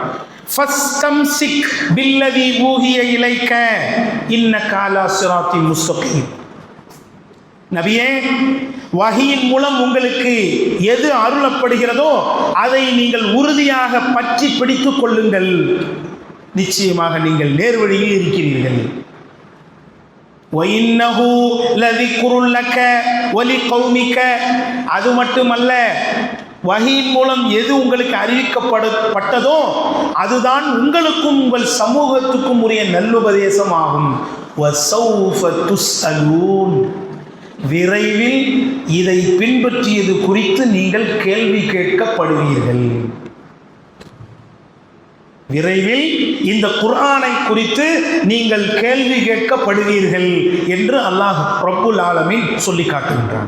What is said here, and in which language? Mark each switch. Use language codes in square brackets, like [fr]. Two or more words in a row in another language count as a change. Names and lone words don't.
[ar] فاستمسك بالذي أوحي إليك إنك على صراط مستقيم. [ta] நபியே, வஹீயின் மூலம் உங்களுக்கு எது அருளப்படுகிறதோ அதை நீங்கள் உறுதியாக பற்றி பிடித்துக் கொள்ளுங்கள், நிச்சயமாக நீங்கள் நேர்வழியில் இருக்கிறீர்கள். [ar] وَإِنَّهُ لَذِكْرٌ لَكَ وَلِقَوْمِكَ. [ta] அது மட்டுமல்ல, வஹீயின் மூலம் எது உங்களுக்கு அறிவிக்கப்பட்டதோ அதுதான் உங்களுக்கும் உங்கள் சமூகத்துக்கும் உரிய நல்லுபதேசம் ஆகும். [ar] وَسَوْفَ تُسْأَلُونَ. [ta] விரைவில் இதை பின்பற்றியது குறித்து நீங்கள் கேள்வி கேட்கப்படுவீர்கள். விரைவில் இந்த குர்ஆனை குறித்து நீங்கள் கேள்வி கேட்கப்படுவீர்கள் என்று அல்லாஹ் [ar] رب العالمين [ta] சொல்லி காட்டுகின்றான்.